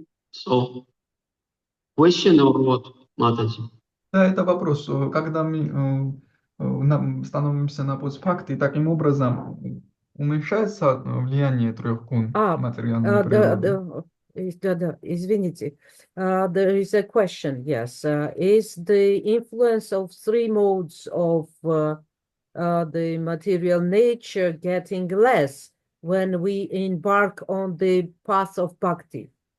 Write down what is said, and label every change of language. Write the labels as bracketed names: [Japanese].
[English] So, question or what, Mataji? [Russian] Да, это вопрос. Когда мы становимся на путь бхакти, таким образом уменьшается влияние трех гун материальной природы? Извините, [English] there is a question, yes. Is the influence of three modes of the material nature getting less when we embark on the path of bhakti?